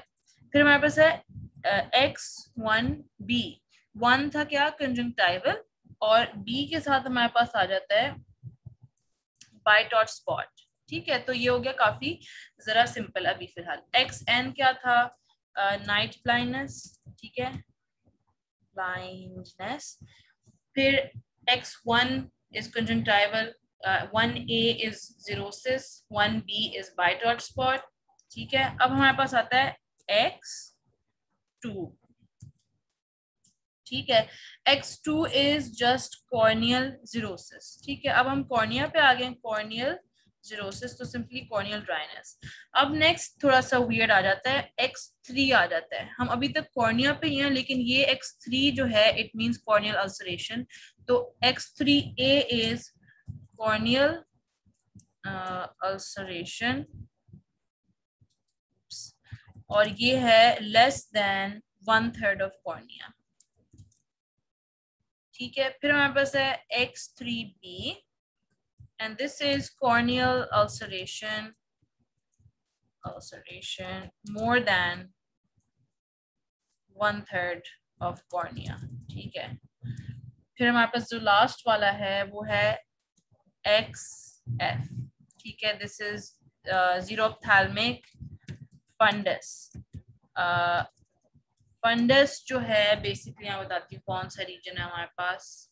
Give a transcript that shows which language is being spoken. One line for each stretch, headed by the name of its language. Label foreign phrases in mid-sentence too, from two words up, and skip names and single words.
Hindi: फिर हमारे पास है X1B, 1 था क्या कंजंक्टिवल और B के साथ हमारे पास आ जाता है
English: Bitot spot,
Hindi: ठीक है। तो ये हो गया काफी जरा सिंपल अभी फिलहाल। XN क्या था,
English: night blindness,
Hindi: ठीक है, ब्लाइंडनेस।
English: फिर X1 is conjunctival, 1A is xerosis, 1B is Bitot spot,
Hindi: ठीक है। अब हमारे पास आता है X2, ठीक है।
English: X2 is just corneal xerosis.
Hindi: ठीक है, अब हम कॉर्निया पे आ गए,
English: corneal xerosis
Hindi: तो
English: simply corneal dryness.
Hindi: अब नेक्स्ट थोड़ा सा वियर्ड आ जाता है, X3 आ जाता है। हम अभी तक कॉर्निया पे ही हैं, लेकिन ये X3 जो है
English: it means corneal ulceration. तो X3A is corneal ulceration,
Hindi: और ये है
English: less than 1/3 of cornea.
Hindi: ठीक है, फिर हमारे पास है
English: X3B and this is corneal ulceration more than 1/3 of cornea।
Hindi: ठीक है, फिर हमारे पास जो लास्ट वाला है वो है XF। ठीक है,
English: this is xerophthalmic fundus.
Hindi: फंडस जो है बेसिकली मैं बताती हूँ कौन सा रीजन है हमारे पास।